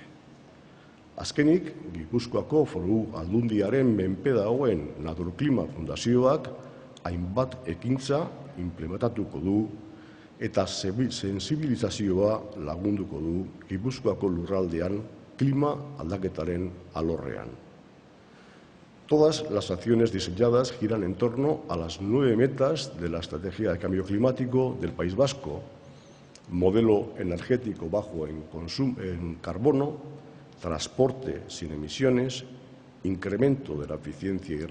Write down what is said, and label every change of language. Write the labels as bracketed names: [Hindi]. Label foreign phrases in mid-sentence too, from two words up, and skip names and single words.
[Basque] Azkenik, Gipuzkoako Foru Aldundiaren menpe dagoen Naturklima Fundazioak hainbat ekintza implementatuko du eta sensibilizazioa lagunduko du Gipuzkoako lurraldean klima aldaketaren alorrean. [Spanish] Todas las acciones diseñadas giran en torno a las 9 metas de la Estrategia de Cambio Climático del País Vasco: modelo energético bajo en carbono, transporte sin emisiones, incremento de la eficiencia y